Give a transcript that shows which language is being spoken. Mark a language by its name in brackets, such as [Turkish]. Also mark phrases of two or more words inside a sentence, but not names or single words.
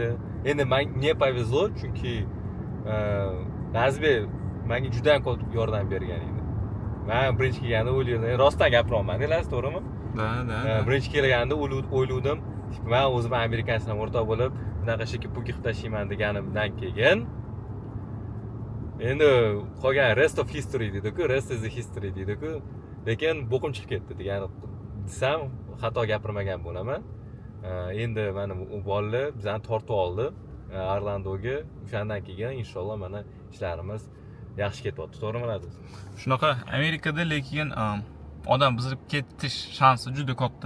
[Uzbek] Endi menga повезло, chunki Nazbek menga juda ham ko'p yordam bergan edi. Men birinchi kelganda o'yladim, rostdan gapiryapman, deysiz, to'g'rimi? Da. Birinchi kelganda o'yladim, Men o'zim amerikanец bilan o'rtoq bo'lib, bunaqa shekilli puki tashiyman deganimdan keyin endi qolgan [English] rest of history [Uzbek] deydi-ku, [English] rest is the history [Uzbek] deydi-ku. Lekin bo'qim chiqib ketdi degani desam, xato gapirmagan bo'laman. Endi mana u bolalar bizani tortib oldi Orlandoga. O'shandan keyin inshaalloh mana ishlarimiz yaxshi ketyapti. To'g'rimi Ladis? Shunaqa Amerikada lekin odam buzilib ketish shansi juda katta.